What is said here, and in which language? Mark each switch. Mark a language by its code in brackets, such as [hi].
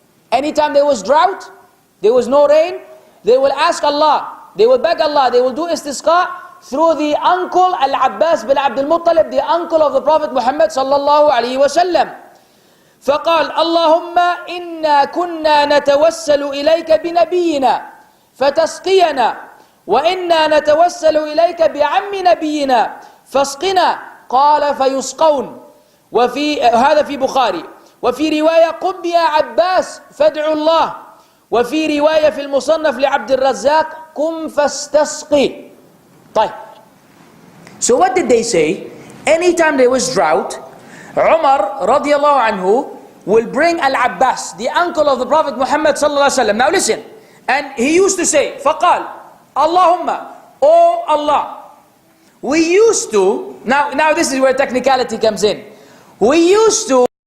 [en] Anytime there was drought, there was no rain, they will ask Allah, they will beg Allah, they will do istisqa through the uncle Al-Abbas bin Abdul Muttalib, the uncle of the Prophet Muhammad sallallahu alaihi wasallam. [ar] فقال اللهم إنا كنا نتوسل إليك بنبينا فتسقينا وإنا نتوسل إليك بعم نبينا فاسقنا قال فيسقون وفي هذا في بخاري وفي رواية قم يا عباس فادعوا الله وفي رواية في المصنف لعبد الرزاق قم فاستسقي. طيب. [en] So what did they say? Anytime there was drought, Umar radiallahu anhu will bring Al-Abbas, the uncle of the Prophet Muhammad sallallahu alaihi wasallam. Now listen, and he used to say, فقال Allahumma, oh Allah, we used to, now this is where technicality comes in. We used to